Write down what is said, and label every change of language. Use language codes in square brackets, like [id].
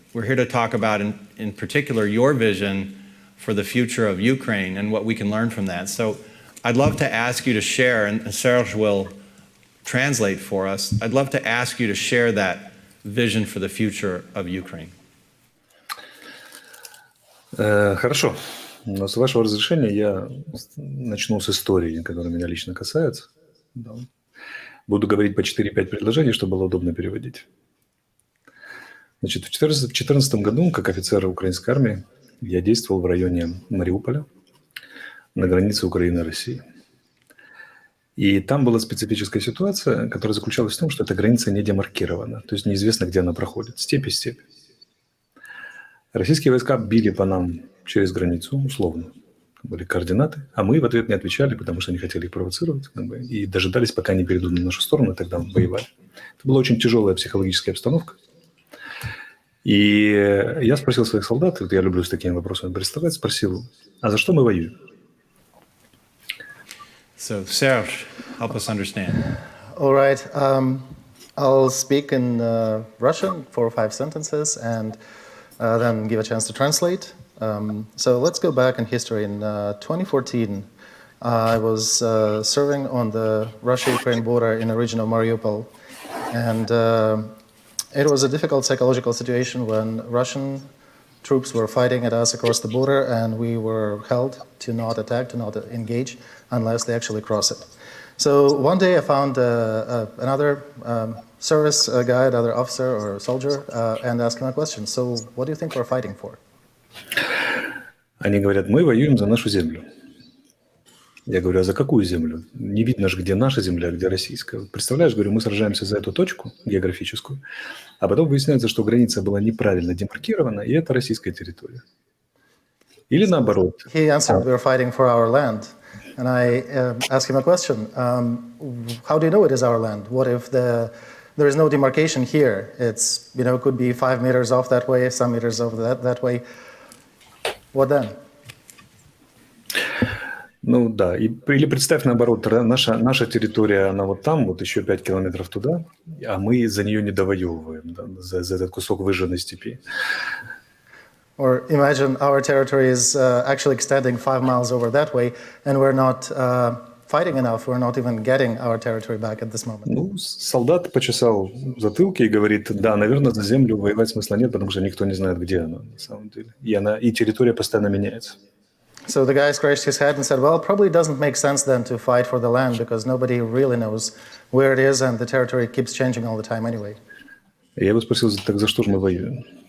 [en] We're here to talk about, in particular, your vision for the future of Ukraine and what we can learn from that. So I'd love to ask you to share, and Serge will translate for us. I'd love to ask you to share that vision for the future of Ukraine. [ru] Хорошо. Но с вашего разрешения я начну с истории, которая меня лично касается. Буду говорить по 4-5 предложений, чтобы было удобно переводить. Значит, в 2014 году, как офицер украинской армии, я действовал в районе Мариуполя, на границе Украины и России. И там была специфическая ситуация, которая заключалась в том, что эта граница не демаркирована, то есть неизвестно, где она проходит, степь и степь. Российские войска били по нам через границу, условно, были координаты, а мы в ответ не отвечали, потому что не хотели их провоцировать, и дожидались, пока они перейдут на нашу сторону, и тогда воевали. Это была очень тяжелая психологическая обстановка. И я спросил своих солдат, я люблю с такими вопросами приставать, спросил, а за что мы воюем? [en] So, Serge, help us understand. All right. I'll speak in Russian, 4 or 5 sentences, and then give a chance to translate. So let's go back in history. In 2014, I was serving on the Russia-Ukraine border in the region of Mariupol. And it was a difficult psychological situation when Russian troops were fighting at us across the border, and we were held to not attack, to not engage, unless they actually cross it. So one day I found another service guy, another officer or soldier, and asked him a question. So what do you think we're fighting for? [ru] Они говорят, мы воюем за нашу землю. Я говорю, а за какую землю? Не видно же, где наша земля, где российская. Вот представляешь, говорю, мы сражаемся за эту точку географическую, а потом выясняется, что граница была неправильно демаркирована, и это российская территория. Или наоборот. [en] He answered, we're fighting for our land. And I asked him a question. How do you know it is our land? What if there is no demarcation here? It's, could be 5 meters off that way, some meters off that way. What then? [ru] Ну да, или представь наоборот, наша территория, она вот там, вот еще 5 километров туда, а мы за нее не довоевываем, да, за этот кусок выжженной степи. [en] Or imagine our territory is actually extending 5 miles over that way, and we're not fighting enough, we're not even getting our territory back at this moment. [ru] Ну, солдат почесал затылки и говорит, да, наверное, за землю воевать смысла нет, потому что никто не знает, где она на самом деле. И территория постоянно меняется. [en] So the guy scratched his head and said, well, probably doesn't make sense then to fight for the land because nobody really knows where it is and the territory keeps changing all the time anyway. [ru] Я его спросил, так за что же мы воюем?